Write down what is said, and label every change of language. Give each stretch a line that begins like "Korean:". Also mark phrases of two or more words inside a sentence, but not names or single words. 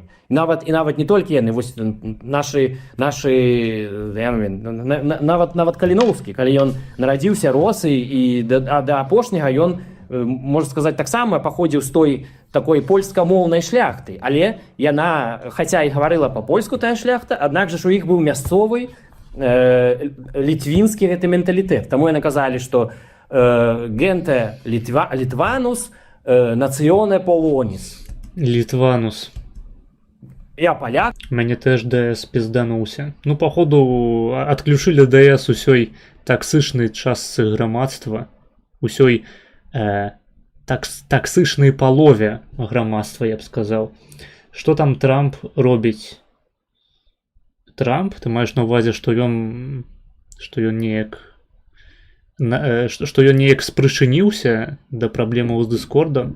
Belarusian: І нават не толькі яны, вось нашы нават Каліноўскі, калі ён нарадзіўся, рос і да апошняга ён, можна сказаць, таксама паходзіў з той такой польскамоўнай шляхты, але яна, хаця і гаварыла па-польску тая шляхта, аднак жа ж у іх быў мясцовы літвінскі гэты менталітэт. Таму яны казалі, што
Latin: gente Lithuanus natione Polonus.
Belarusian: Літванус. Я поляк. Мяне теж ДС піздануўся. Ну, походу, адключылі ДС усёй таксычнай частцы грамадства, усёй таксычнай палове грамадства, я б сказаў. Што там Трамп робіць? Трамп? Ты маеш на ўвазе, што ён неяк спрычыніўся да праблемаў з дыскордам?